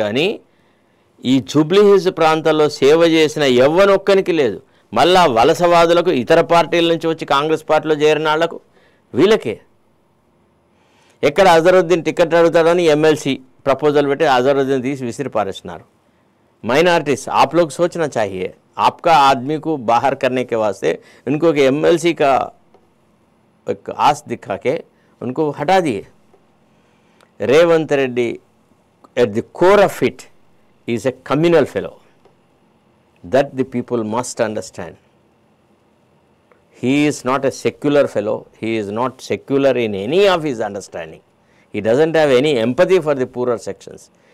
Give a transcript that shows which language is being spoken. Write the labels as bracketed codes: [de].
[te] కానీ ఈ Jubilee hills ప్రాంతాల్లో సేవ చేసిన ఎవ్వనొక్కనికి లేదు. మళ్ళా వలసవాదులకు, ఇతర పార్టీల నుంచి వచ్చి కాంగ్రెస్ పార్టీలో చేరిన వాళ్లకు, వీళ్ళకే. ఎక్కడ అజరుద్దీన్ టికెట్ అడుగుతాడని ఎమ్మెల్సీ ప్రపోజల్ పెట్టి అజరుద్దీన్ తీసి విసిరి పారేస్తున్నారు. [hi] माइनॉरिटीज आप लोग सोचना चाहिए, आपका आदमी को बाहर करने के वास्ते उनको कि एमएलसी का एक आस दिखा के उनको हटा दिए. [en] Revanth Reddy at the core of it is a communal fellow. That the people must understand. He is not a secular fellow. He is not secular in any of his understanding. He doesn't have any empathy for the poorer sections.